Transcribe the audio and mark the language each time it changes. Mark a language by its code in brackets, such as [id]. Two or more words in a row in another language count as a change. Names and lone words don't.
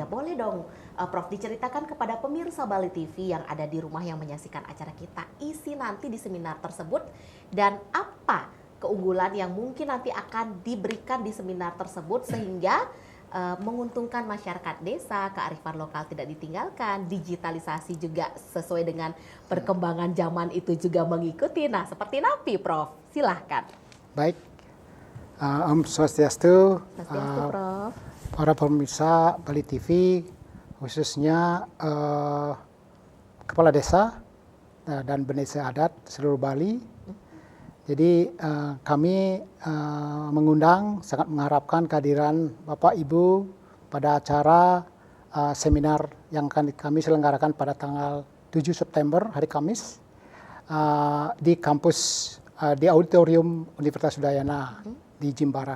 [id] Boleh dong Prof diceritakan kepada pemirsa Bali TV yang ada di rumah yang menyaksikan acara kita isi nanti di seminar tersebut dan apa keunggulan yang mungkin nanti akan diberikan di seminar tersebut sehingga menguntungkan masyarakat desa, kearifan lokal tidak ditinggalkan, digitalisasi juga sesuai dengan perkembangan zaman itu juga mengikuti. Nah seperti napi Prof, silahkan. Baik, [ban] Om Swastiastu, [id] Prof. Para pemirsa Bali TV, khususnya Kepala Desa dan Bendesa Adat seluruh Bali. Jadi kami mengundang, sangat mengharapkan kehadiran Bapak Ibu pada acara seminar yang akan kami selenggarakan pada tanggal 7 September hari Kamis di kampus di Auditorium Universitas Udayana di Jimbaran.